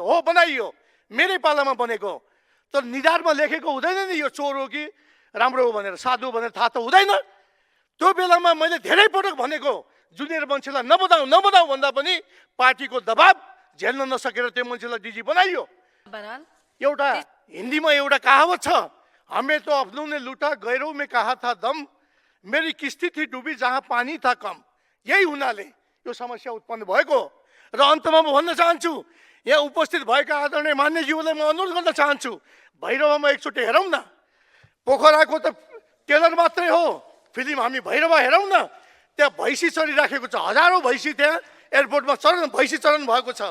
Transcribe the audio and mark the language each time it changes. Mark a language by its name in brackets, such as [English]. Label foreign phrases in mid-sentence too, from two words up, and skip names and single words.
[Nepali] हो, बनाइयो, मेरै पालामा बनेको। तर निधारमा लेखेको हुँदैन नि यो चोर हो कि राम्रो हो भनेर, साधु भनेर थाहा त हुँदैन। त्यो बेलामा मैले धेरै पटक भनेको जुनियर मान्छेलाई नबनाऊ भन्दा पनि पार्टीको दबाब झेल्न नसकेर त्यो मान्छेलाई डिजी बनाइयो। एउटा हिन्दीमा एउटा कहावत छ, [Hindi] हमें तो अपनों ने लूटा गैरों में कहा था दम, मेरी किस्ती थी डूबी जहाँ पानी था कम। [Nepali] यही हुनाले यो समस्या उत्पन्न भएको। र अन्तमा म भन्न चाहन्छु, यहाँ उपस्थित भएका आदरणीय मान्यज्यूलाई म अनुरोध गर्न चाहन्छु, भैरवामा एकचोटि हेरौँ न। पोखराको त टेलर मात्रै हो, फिल्म हामी भैरवा हेरौँ न। त्यहाँ भैँसी चरिराखेको छ, हजारौँ भैँसी त्यहाँ एयरपोर्टमा भैँसी चरण भएको छ।